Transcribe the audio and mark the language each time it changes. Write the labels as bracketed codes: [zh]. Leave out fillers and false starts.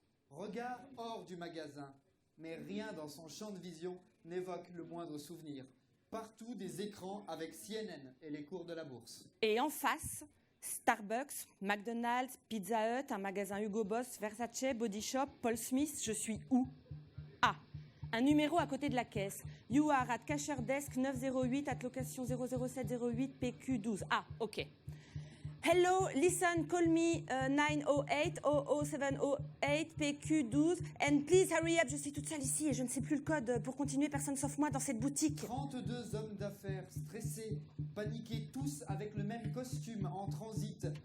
[fr] Regard hors du magasin, mais rien dans son champ de vision n'évoque le moindre souvenir. Partout des écrans avec CNN et les cours de la bourse. Et en face, Starbucks, McDonald's, Pizza Hut, un magasin Hugo Boss, Versace, Body Shop, Paul Smith, je suis où? Ah, un numéro à côté de la caisse. [en] You are at cashier desk 908 at location 00708 PQ12. Ah, ok. Hello, listen, call me 908 00708 PQ12 and please hurry up, [fr] je suis toute seule ici et je ne sais plus le code pour continuer, personne sauf moi dans cette boutique. 32 hommes d'affaires stressés, paniqués tous avec le même costume en transit.